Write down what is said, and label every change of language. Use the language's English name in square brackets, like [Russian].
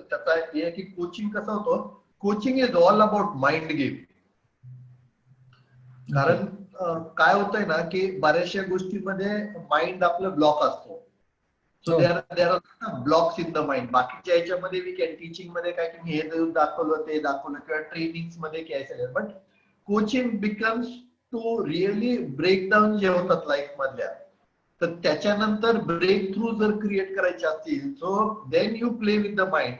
[Marathi] त्याचा हे की कोचिंग कसं होतं, [English] Coaching is all about mind game. [Marathi] कारण काय होतंय ना की बऱ्याचशा गोष्टींमध्ये माइंड आपलं ब्लॉक असतो. [English] So there are blocks in the mind. [Marathi] बाकीच्या याच्यामध्ये वी कॅन टीचिंग मध्ये काय की हे दाखवलं ते दाखवलं किंवा ट्रेनिंग मध्ये काय असेल, [English] but coaching becomes to really break down [Marathi] जे होतात लाईफ मधल्या, तर त्याच्यानंतर ब्रेक थ्रू जर क्रिएट करायचे असतील, [English] So then you play with the mind.